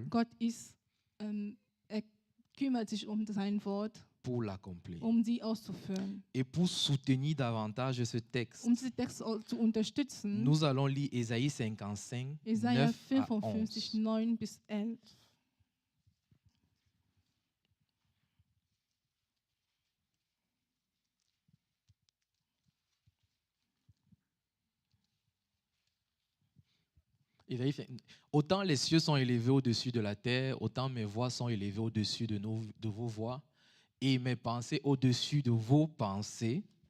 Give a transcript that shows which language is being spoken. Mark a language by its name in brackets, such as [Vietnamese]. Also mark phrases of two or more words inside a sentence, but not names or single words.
[German] Gott er kümmert sich um sein Wort, [French] pour l'accomplir. [German] sie auszuführen. [French] Et pour soutenir davantage ce texte, [German] Diesen Text zu unterstützen, [French] nous allons lire Ésaïe 55, [German] Jesaja [French] 9 à 55, 11. [German] 9 bis 11. [French] Autant les cieux sont élevés au-dessus de la terre, autant mes voix sont élevées au-dessus de vos voix et mes pensées au-dessus de vos pensées.